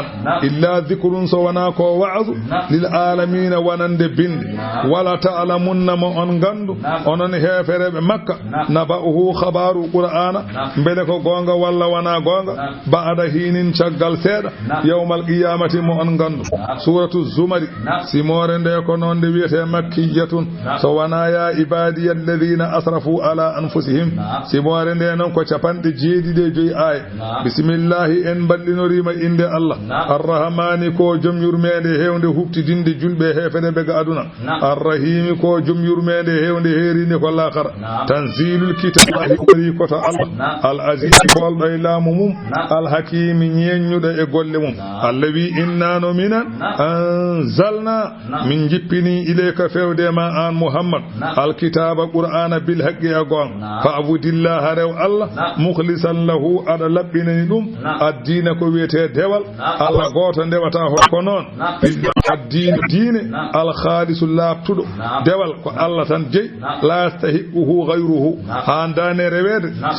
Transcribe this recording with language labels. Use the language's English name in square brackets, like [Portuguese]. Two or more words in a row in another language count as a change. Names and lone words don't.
[Arabic] إلا ذكر [Fula] so wona ko [Arabic] وعظ للعالمين [Fula] wonande binde [Arabic] ولتعلمن [Fula] mo on gandu onon hefereɓe makka naba'uhu khabaru qur'ana beele ko gonga walla wona gonga [Arabic] بعد حين [Fula] caggal seeɗa [Arabic] يوم القيامة [Fula] mo on gandu [Arabic] سورة الزمر [Fula] simore nde ko noon nde wiyete makkiyatun so wona [Arabic] يا عبادي الذين أسرفوا على أنفسهم [Fula] simore nde noon ko capanɗe jeeɗiɗi joyi aya bisimillahi en ballinorima inde Allah arrahmani ko joom yurmede hewde huftidinde julɓe hefedeɓe ga aduna arrahimi ko joom yurmede hewde herinde ko lakara [Arabic] تنزيل الكتاب [Fula] wari koto Allah [Arabic] العزيز [Fula] kolɗo e laamu mum [Arabic] الحكيم [Fula] ñeññuɗo e golle mum Allah wi innano minan anzalna min jippini ilayka fewde ma an Muhammad [Arabic] الكتاب [Fula] qur'ana [Arabic] بالحق [Fula] e gon fa abudillaha rew Allah [Arabic] مخلصا له [Fula] aɗa laɓɓinani ɗum addina ko wiyete dewal Allah goto ndewata hokko noon addina diine alkhalisu laabtuɗo dewal ko Allah tan jeyi [Arabic] لا يستحقه غيره [Fula] ha dane rewede so